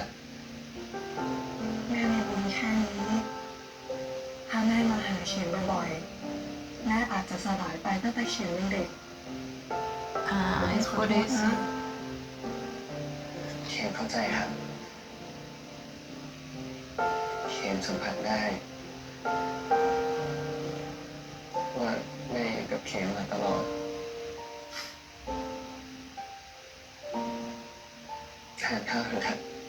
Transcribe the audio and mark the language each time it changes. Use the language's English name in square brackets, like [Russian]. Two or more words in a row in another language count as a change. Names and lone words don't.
[Thai] แม่มีบุญแค่นี้ถ้าแม่มาหาเขียนบ่อยๆแม่อาจจะสลายไปตั้งแต่เขียนยังเด็ก [Spanish] Ah, es por eso. [Thai] เข็มเข้าใจครับเข็มสัมผัสได้ว่าแม่กับกับเข็มมาตลอดทานข้าวเถอะครับ